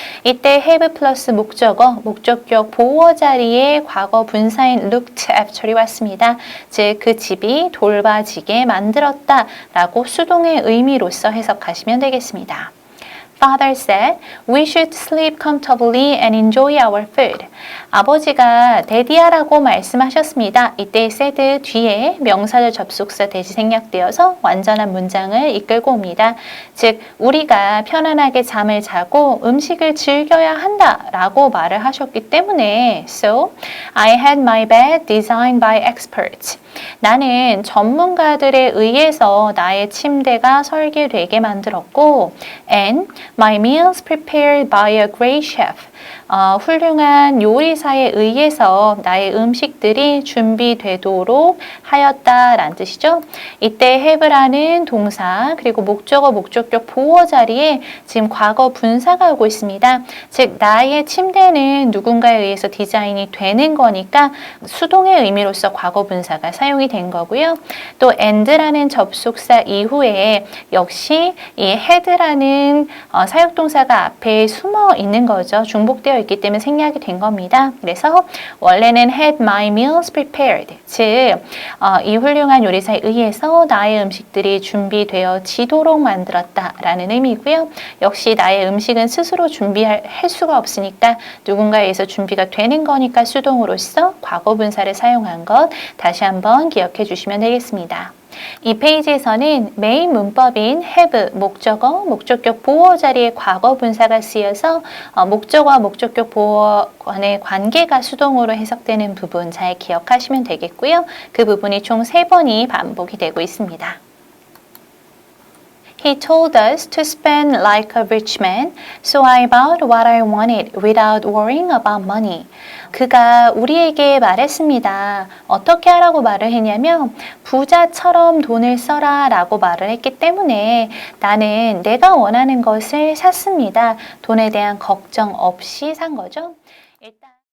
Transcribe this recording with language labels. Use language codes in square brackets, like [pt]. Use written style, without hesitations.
[ko] 이때 have 플러스 목적어, 목적격 보어 자리에 과거 분사인 looked after이 왔습니다. 즉 그 집이 돌봐지게 만들었다라고 수동의 의미로서 해석하시면 되겠습니다. [en] Father said, we should sleep comfortably and enjoy our food. [ko] 아버지가 데디아라고 말씀하셨습니다. 이때 said 뒤에 명사절 접속사 대시 생략되어서 완전한 문장을 이끌고 옵니다. 즉 우리가 편안하게 잠을 자고 음식을 즐겨야 한다라고 말을 하셨기 때문에 [en] So, I had my bed designed by experts. [ko] 나는 전문가들에 의해서 나의 침대가 설계되게 만들었고 [en] and my meals prepared by a great chef. [ko] 훌륭한 요리사에 의해서 나의 음식들이 준비되도록 하였다라는 뜻이죠. 이때 have라는 동사 그리고 목적어 목적격 보어 자리에 지금 과거 분사가 오고 있습니다. 즉 나의 침대는 누군가에 의해서 디자인이 되는 거니까 수동의 의미로서 과거 분사가 사용이 된 거고요. 또 and라는 접속사 이후에 역시 이 had라는 사역동사가 앞에 숨어 있는 거죠. 중복되어 있기 때문에 생략이 된 겁니다. 그래서 원래는 [en] had my meals prepared. [ko] 즉, 이 훌륭한 요리사에 의해서 나의 음식들이 준비되어지도록 만들었다라는 의미고요. 역시 나의 음식은 스스로 준비할 수가 없으니까 누군가에 의해서 준비가 되는 거니까 수동으로서 과거 분사를 사용한 것 다시 한번 기억해 주시면 되겠습니다. 이 페이지에서는 메인 문법인 have, 목적어, 목적격 보어 자리에 과거 분사가 쓰여서 목적어와 목적격 보어 간의 관계가 수동으로 해석되는 부분 잘 기억하시면 되겠고요. 그 부분이 총 3번이 반복이 되고 있습니다. [en] He told us to spend like a rich man, so I bought what I wanted without worrying about money. [ko] 그가 우리에게 말했습니다. 어떻게 하라고 말을 했냐면 부자처럼 돈을 써라 라고 말을 했기 때문에 나는 내가 원하는 것을 샀습니다. 돈에 대한 걱정 없이 산 거죠. 일단